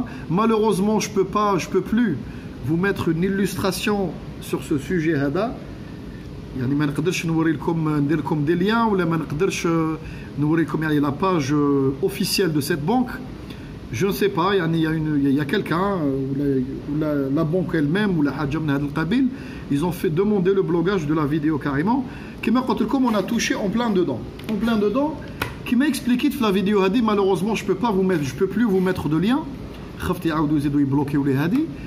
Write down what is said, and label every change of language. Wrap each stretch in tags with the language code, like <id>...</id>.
<fr>Malheureusement, je peux plus vous mettre une illustration sur ce sujet هذا.</fr> <ar>يعني ما نقدرش نوري لكم ندير لكم</ar> <fr>des liens</fr> <ar>ولا ما نقدرش نوري لكم يعني</ar> <fr>la page officielle de cette banque. Je ne sais pas, il y a quelqu'un ou la banque elle-même ou la</fr> <ar>حاجة من هذا القبيل,</ar> <fr>ils ont fait demander le blocage de la vidéo carrément.</fr> <ar>كما قلت لكم,</ar> <fr>on a touché en plein dedans. En plein dedans, qui m'a expliqué que la vidéo هذه malheureusement je peux plus vous mettre de lien.</fr> <ar>خفت يعاودوا يزيدوا يبلوكيو لي هذه.</ar>